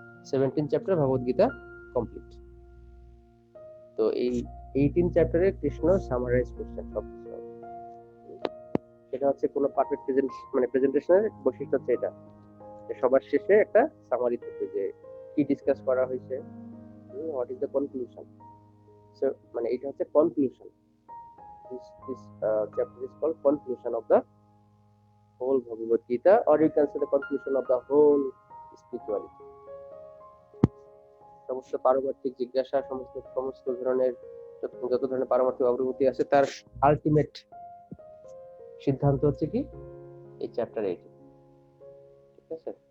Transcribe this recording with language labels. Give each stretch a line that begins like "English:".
Bangla: 17 chapter ভগবদ Gita complete. তো এই 18 চ্যাপ্টারে কৃষ্ণ সামারাইজ করছেন সবকিছু। সেটা হচ্ছে কোনো পারফেক্ট প্রেজেন্টেশনের বৈশিষ্ট্য হচ্ছে এটা, যে সবার শেষে একটা সামারি থাকবে, যে কি ডিসকাস করা হয়েছে,
English: What is the conclusion.
Bangla: So মানে এটা হচ্ছে conclusion.
English: this chapter is called conclusion of the whole Bhagavad Gita, or you can say the conclusion of the whole spirituality.
Bangla: সমস্ত পারমার্থিক জিজ্ঞাসা, সমস্ত ধরনের যত ধরনের পারমার্থিক অগ্রগতি আছে, তার আলটিমেট সিদ্ধান্ত হচ্ছে কি এই চ্যাপ্টার 18, ঠিক আছে?